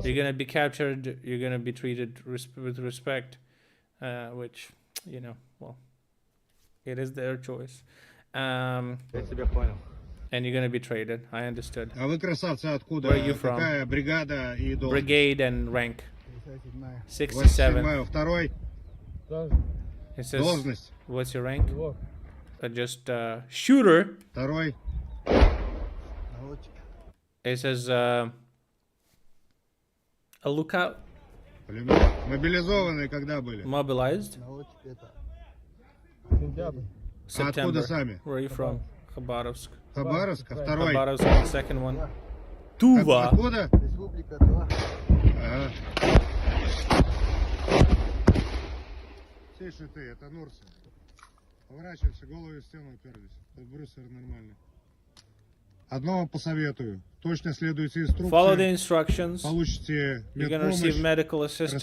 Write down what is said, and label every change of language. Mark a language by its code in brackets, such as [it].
[en] You're gonna be captured. You're gonna be treated with respect, which, you know, well, it is their choice. [ru] Я тебя понял. [en] And you're gonna be traded. I understood. [ru] А вы, красавцы, откуда? [en] Where are you from? [ru] Какая бригада и должность? [en] Brigade and rank. 67. [ru] 87-й, второй. [en] It says, [ru] Должность. [en] what's your rank? Just shooter. [ru] Второй. [en] It says a lookout. [ru] Мобилизованные когда были? [en] Mobilized. [ru] А откуда сами? [en] Where are you from? Khabarovsk. [ru] Хабаровск, а второй? [en] Khabarovsk, the second one. Tuva. [ru] Откуда? Ага. Тише ты, это Нурсы. Поворачивайся, голову в стену уперлись. Подбросер нормально. Одно вам посоветую. Точно следуйте инструкции. [en] Follow the instructions. [ru] Получите [en] You're gonna receive medical assistance.